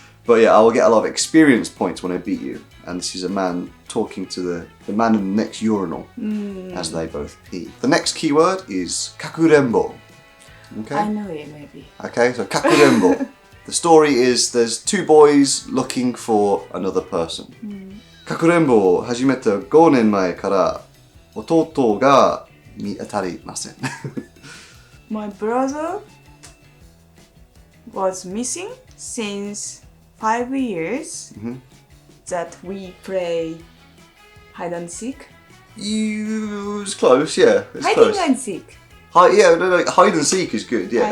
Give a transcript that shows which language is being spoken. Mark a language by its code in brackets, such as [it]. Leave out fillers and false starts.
[en] But yeah, I will get a lot of experience points when I beat you. And this is a man talking to the man in the next urinal as they both pee. The next keyword is kakurembo. Okay? I know it, maybe. Okay, so kakurembo. The story is there's two boys looking for another person. [ja] かくれんぼを始めた5年前から弟が見当たりません。 [en] My brother was missing since 5 years that we play hide and seek. You was close, yeah. It's Hiding close. and seek. Hide and seek is good. Yeah,